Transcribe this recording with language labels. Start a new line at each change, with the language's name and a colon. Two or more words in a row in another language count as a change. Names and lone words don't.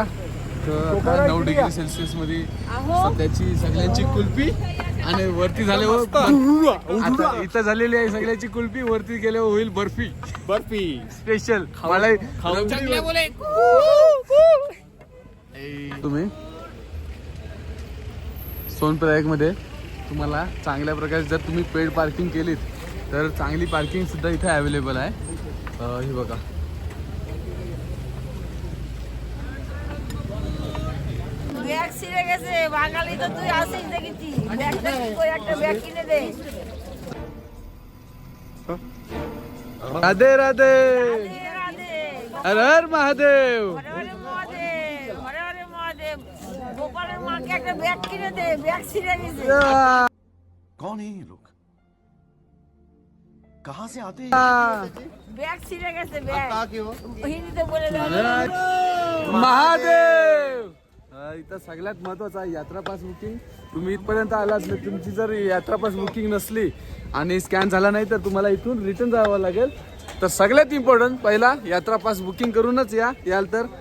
Marathi: तर 9
English: degree Celsius
Marathi: मध्ये सध्याची सगळ्यांची कुल्फी, आणि वरती झाल्यावर आता इथं झालेली आहे सगळ्याची कुल्फी, वरती गेल्यावर होईल बर्फी स्पेशल. मला तुम्ही सोनप्रयाग मध्ये तुम्हाला चांगल्या प्रकारे जर तुम्ही
English: paid parking
Marathi: केलीत तर चांगली पार्किंग सुद्धा इथे अवेलेबल आहे. हे बघा,
Bangla: ব্যাগ ছিঁড়ে গেছে, বাঙালি তো তুই আসিস দেখেছি, ব্যাগটা কি করে একটা ব্যাগ কিনে দে।
Hindi: राधे राधे,
Bangla: রাধে রাধে,
Hindi: हर हर महादेव.
Bangla: হরে হরে মহাদেব, হরে হরে মহাদেব। গোপালের মাকে একটা ব্যাগ কিনে দে, ব্যাগ ছিঁড়ে গেছে।
Hindi: कौन है ये लोग? कहाँ से आते हैं?
Bangla: ব্যাগ ছিঁড়ে গেছে, ব্যাগ
Hindi: क्यों?
Bangla: হিন্দিতে বলে দাও।
Hindi: महादेव.
Marathi: इथं सगळ्यात महत्वाचं आहे यात्रा
English: pass booking.
Marathi: तुम्ही इथपर्यंत आलात, तुमची जर यात्रा
English: pass booking
Marathi: नसली आणि स्कॅन झाला नाही तर तुम्हाला इथून रिटर्न जावं लागेल. तर सगळ्यात इम्पॉर्टंट पहिला यात्रा
English: pass booking
Marathi: करूनच याल तर.